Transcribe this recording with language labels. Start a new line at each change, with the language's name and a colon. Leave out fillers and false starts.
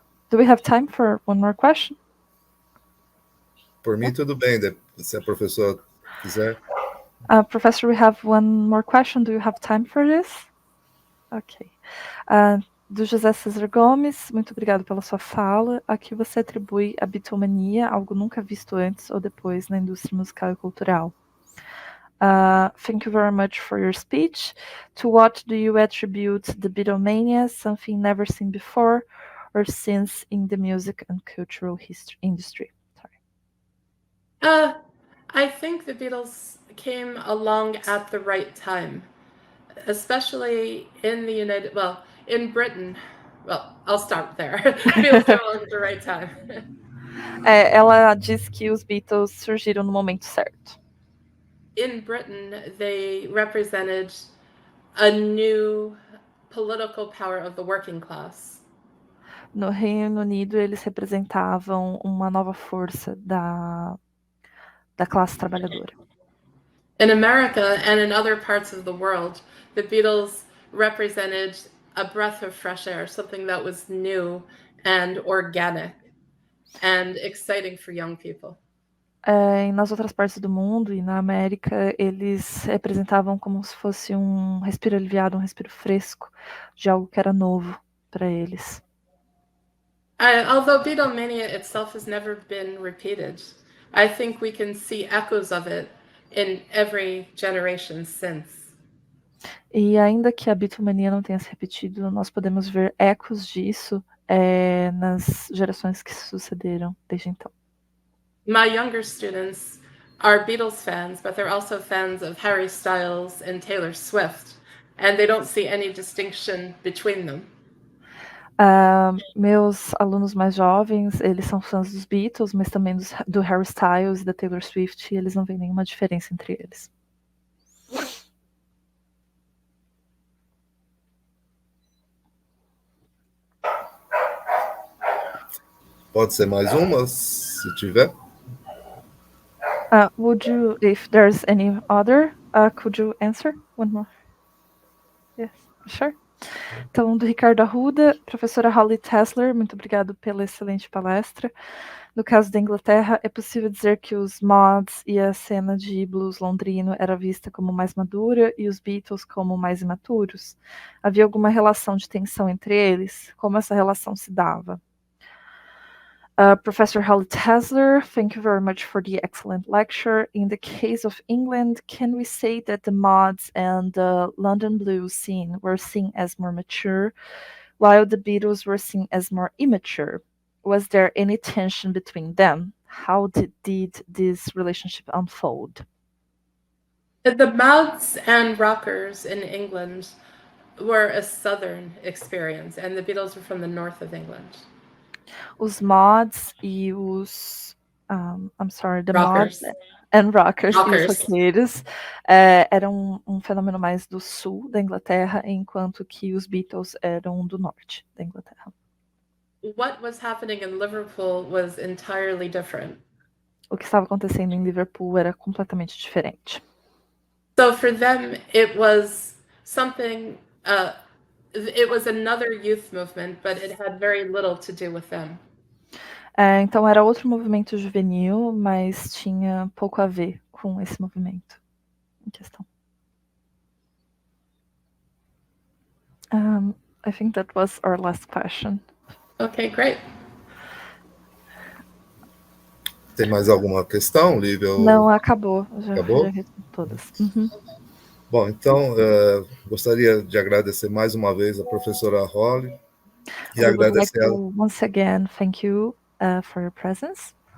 English: Do we have time for one more question?
Portuguese: Por mim, tudo bem, se a professora quiser.
English: Professor, we have one more question. Do you have time for this? Ok.
Portuguese: Do José César Gomes, muito obrigado pela sua fala. A que você atribui a bitomania, algo nunca visto antes ou depois na indústria musical e cultural?
English: Thank you very much for your speech. To what do you attribute the Beatlemania, something never seen before or since in the music and cultural industry? Sorry. I think the Beatles came along at the right time, especially in in Britain. Well, I'll start there. Beatles came along at the right time.
Portuguese: Ela diz que os Beatles surgiram no momento certo.
English: In Britain, they represented a new political power of the working class.
Portuguese: No Reino Unido, eles representavam uma nova força da classe trabalhadora.
English: In America and in other parts of the world, the Beatles represented a breath of fresh air, something that was new and organic and exciting for young people.
Portuguese: Nas outras partes do mundo e na América, eles representavam como se fosse um respiro aliviado, um respiro fresco de algo que era novo para eles.
English: Although Beatlemania itself has never been repeated, I think we can see echoes of it in every generation since.
Portuguese: E ainda que a Beatlemania não tenha se repetido, nós podemos ver ecos disso nas gerações que se sucederam desde então.
English: My younger students are Beatles fans, but they're also fans of Harry Styles and Taylor Swift, and they don't see any distinction between them.
Portuguese: Meus alunos mais jovens, eles são fãs dos Beatles, mas também do Harry Styles e da Taylor Swift, e eles não veem nenhuma diferença entre eles. Pode ser mais uma, se tiver.
English: Would you, if there's any other, could you answer one more? Yes, sure.
Portuguese: Então, do Ricardo Arruda, professora Holly Tessler, muito obrigado pela excelente palestra. No caso da Inglaterra, é possível dizer que os mods e a cena de blues londrino era vista como mais madura e os Beatles como mais imaturos? Havia alguma relação de tensão entre eles? Como essa relação se dava?
English: Professor Holly Tessler, thank you very much for the excellent lecture. In the case of England, can we say that the mods and the London blues scene were seen as more mature, while the Beatles were seen as more immature? Was there any tension between them? How did this relationship unfold? The mods and rockers in England were a southern experience, and the Beatles were from the north of England.
Portuguese: Os mods e os
English: rockers. Mods and rockers.
Portuguese: E os roqueiros eram um fenômeno mais do sul da Inglaterra, enquanto que os Beatles eram do norte da Inglaterra.
English: What was happening in Liverpool was entirely different.
Portuguese: O que estava acontecendo em Liverpool era completamente diferente.
English: So for them, it was something. It was another youth movement, but it had very little to do with them.
Portuguese: Então era outro movimento juvenil, mas tinha pouco a ver com esse movimento em questão.
English: I think that was our last question. Okay, great.
Portuguese: Tem mais alguma questão, Lívia? Não, acabou. Acabou? Já respondi todas. Uhum. Bom, então, gostaria de agradecer mais uma vez a professora Holly. E agradecer
English: once again, thank you for your presence.